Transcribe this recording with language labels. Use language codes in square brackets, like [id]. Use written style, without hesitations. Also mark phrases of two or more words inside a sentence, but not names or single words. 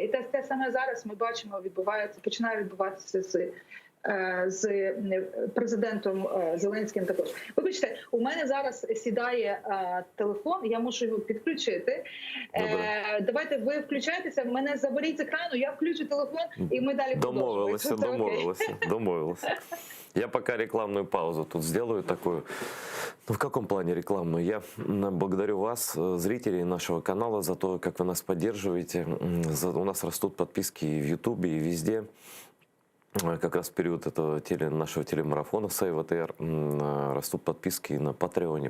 [uk] І те саме зараз ми бачимо, починає відбуватися з президентом Зеленським також. Вибачте, у мене зараз сідає телефон, я мушу його підключити. Давайте ви включайтеся, мене заберіть з екрану, я включу телефон і ми далі продовжуємо. Домовилась. [ru] Я пока рекламную паузу тут сделаю такую. Ну, в каком плане рекламную? Я благодарю вас, зрителей нашего канала, за то, как вы нас поддерживаете. У нас растут подписки и в Ютубе, и везде. Как раз в период этого нашего телемарафона Save ATR растут подписки на Патреоне.